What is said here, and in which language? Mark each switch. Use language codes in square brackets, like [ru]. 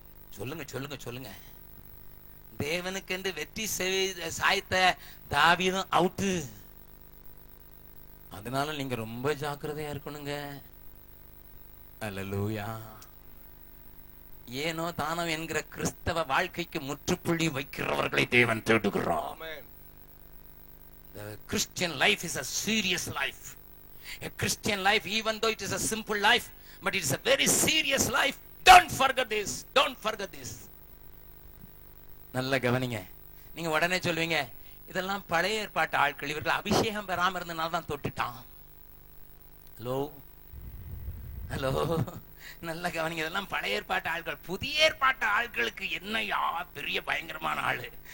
[ta] சொல்லுங்க சொல்லுங்க சொல்லுங்க. தேவனுக்கென்று வெற்றி சாய்த்த தாவீதும் அவுட்டு. அதனால நீங்க ரொம்ப ஜாக்கிரதையா இருக்கணுங்க. அல்லேலூயா. ஏனோ தானோ என்கிற கிறிஸ்தவ வாழ்க்கைக்கு முற்றுப்புள்ளி வைக்கிறவர்களை தேவன் தேடுகிறார். [en] The Christian life is a serious life. A Christian life, even though it is a simple life, but it is a very serious life. Don't forget this. Don't forget this. [ta] நல்ல கவனிங்க. நீங்க உடனே சொல்வீங்க, இதெல்லாம் பழைய ஏற்பாட்டு ஆட்கள், இவர்கள் அபிஷேகம் பெறாம இருந்தனால தான் தொட்டுட்டான். ஹலோ ஹலோ, நல்ல கவனிங்க. இதெல்லாம் பழைய ஏற்பாட்டு ஆட்கள். புதிய ஏற்பாட்டு ஆட்களுக்கு என்னையா பெரிய பயங்கரமான ஆளு.